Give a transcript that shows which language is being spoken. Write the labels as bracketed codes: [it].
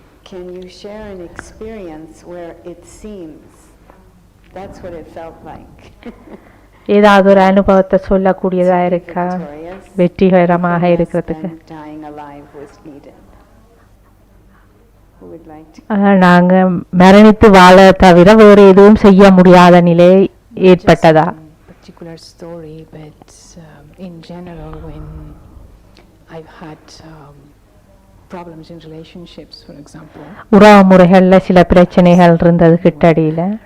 [en] Can you share an experience where it seems That's what it felt like. [ta] ஏதாவது ஒரு அனுபவத்தை சொல்லக்கூடியதா இருக்கா [en] Victorious. [ta] வெற்றிகரமாக [en] Nothing less [ta] இருக்கிறதுக்கு? [en] than dying alive was needed. Who would like to? [ta] நாங்க மரணித்து வாழ தவிர வேறு எதுவும் செய்ய முடியாத நிலை ஏற்பட்டதா? [en] Particular story, but in general, when I've had problems in relationships, for example, [ta] உறவு முறைகள்ல சில பிரச்சனைகள் இருந்தது கிட்டடியில.